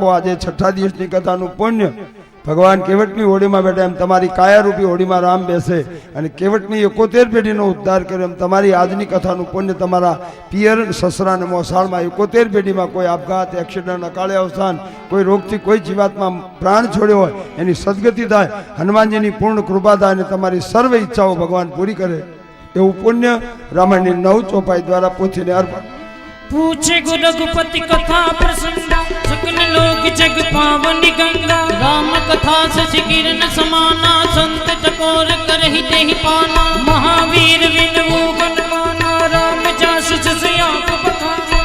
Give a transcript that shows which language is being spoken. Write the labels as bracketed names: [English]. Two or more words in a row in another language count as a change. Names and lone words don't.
[Gujarati] આજે છઠ્ઠા દિવસની કથાનું પુણ્ય ભગવાન કેવટની હોડીમાં બેઠા એમ તમારી કાયારૂપી હોડીમાં રામ બેસે અને કેવટની 71 પેઢીનો ઉદ્ધાર કર્યો એમ તમારી આજની કથાનું પુણ્ય તમારા પિયર સસરા અને મોસાળમાં 71 પેઢીમાં કોઈ આપઘાત, એક્સિડન્ટ, અકાળે અવસાન, કોઈ રોગથી કોઈ જીવાતમાં પ્રાણ છોડ્યો હોય એની સદગતિ થાય, હનુમાનજીની પૂર્ણ કૃપા થાય અને તમારી સર્વ ઈચ્છાઓ ભગવાન પૂરી કરે એવું પુણ્ય રામાયણની 9 ચોપાઈ દ્વારા પોથીને અર્પણ। [Awadhi] पूछे गो रघुपति कथा प्रसंग सकल लोक जग पावनी गंगा। राम कथा शशि किरण समाना संत चकोर करहि देहि पाना। महावीर विनवो गणमाना राम जास जस आप बखाना।